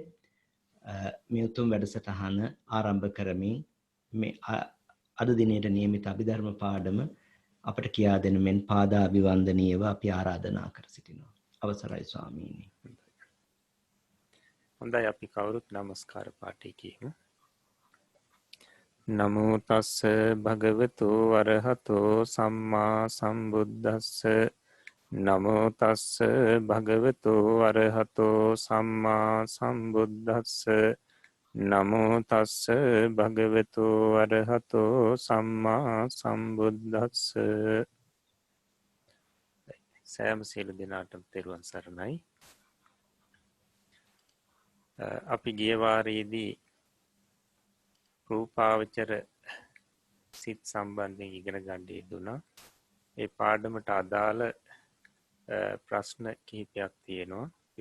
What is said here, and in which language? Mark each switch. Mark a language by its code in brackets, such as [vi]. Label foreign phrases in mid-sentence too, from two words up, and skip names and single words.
[si] මේ උතුම් වැඩසටහන ආරම්භ කරමින් මේ අද දිනේට නියමිත අභිධර්ම පාඩම අපට කියා දෙන මෙන් පාදාභිවන්දනීයව අපි ආරාධනා කර සිටිනවා. අවසරයි ස්වාමීනි. හොඳයි අපි කවුරුත් নমස්කාර පාඨය කියමු. [pi] නමෝ තස්ස භගවතු වරහතෝ සම්මා සම්බුද්දස්ස නමෝ තස්ස භගවතු වරහතෝ සම්මා සම්බුද්දස්ස නමෝ තස්ස භගවතු වරහතෝ සම්මා සම්බුද්දස්ස. [si] සෑම සියලු දෙනාටම තෙරුවන් සරණයි. අපි ගිය වාරයේදී රූපාවචර සිත් සම්බන්ධයෙන් ඉගෙන ගන්න යෙදුණා. ඒ පාඩමට අදාළ ප්‍රශ්න කිහිපයක් තියෙනවා.